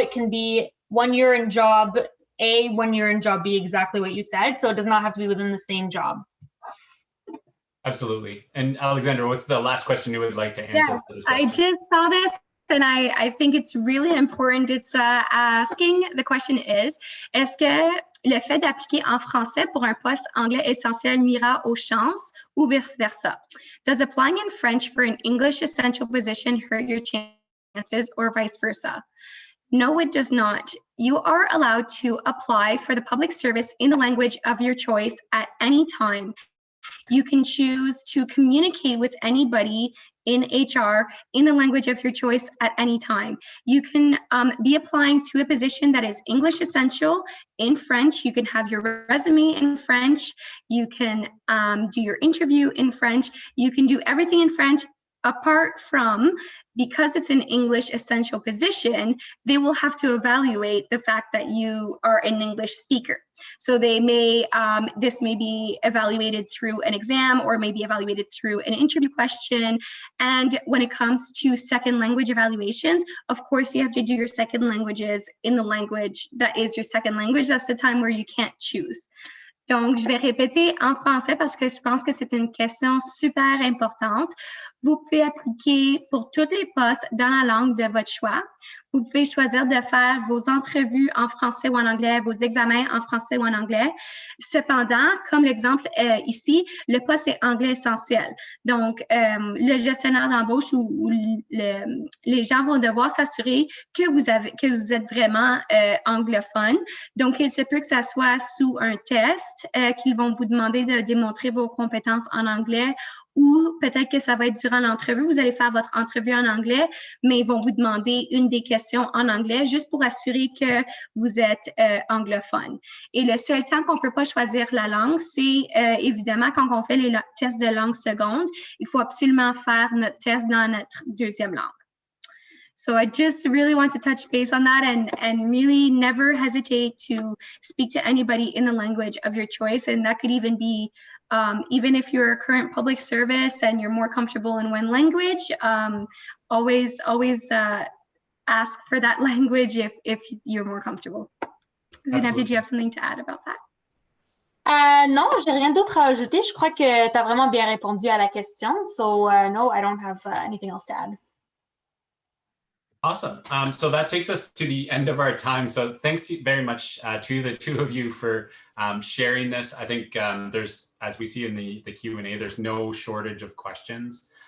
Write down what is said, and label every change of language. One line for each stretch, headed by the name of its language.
English: It can be 1 year in job A, 1 year in job B, exactly what you said. So it does not have to be within the same job. Absolutely. And Alexandra, what's the last question you would like to answer? Yes, for this section? I just saw this and I think it's really important. It's asking, the question is,
French: est-ce que le fait d'appliquer en français pour un poste anglais essentiel nuira aux chances ou vice-versa?
English: Does applying in French for an English essential position hurt your chances or vice versa? No, it does not. You are allowed to apply for the public service in the language of your choice at any time. You can choose to communicate with anybody in HR in the language of your choice at any time. You can be applying to a position that is English essential in French. You can have your resume in French. You can do your interview in French. You can do everything in French, apart from, because it's an English essential position, they will have to evaluate the fact that you are an English speaker. So they may, this may be evaluated through an exam or may be evaluated through an interview question. And when it comes to second language evaluations, of course, you have to do your second languages in the language that is your second language. That's the time where you can't choose.
French: Donc, je vais répéter en français parce que je pense que c'est une question super importante. Vous pouvez appliquer pour tous les postes dans la langue de votre choix. Vous pouvez choisir de faire vos entrevues en français ou en anglais, vos examens en français ou en anglais. Cependant, comme l'exemple ici, le poste est anglais essentiel. Donc, le gestionnaire d'embauche ou les gens vont devoir s'assurer que vous êtes vraiment anglophone. Donc, il se peut que ça soit sous un test qu'ils vont vous demander de démontrer vos compétences en anglais, ou peut-être que ça va être durant l'entrevue. Vous allez faire votre entrevue en anglais, mais ils vont vous demander une des questions en anglais juste pour assurer que vous êtes anglophone. Et le seul temps qu'on ne peut pas choisir la langue, c'est évidemment quand on fait les tests de langue seconde, il faut absolument faire notre test dans notre deuxième langue.
English: So I just really want to touch base on that and really never hesitate to speak to anybody in the language of your choice. And that could even be, even if you're a current public service and you're more comfortable in one language, always ask for that language if you're more comfortable. Zineb, did you have something to add about that?
French: Non, j'ai rien d'autre à ajouter. Je crois que tu as vraiment bien répondu à la question.
English: So no, I don't have anything else to add. Awesome. So that takes us to the end of our time. So thanks very much to the two of you for sharing this. I think there's, as we see in the Q&A, there's no shortage of questions.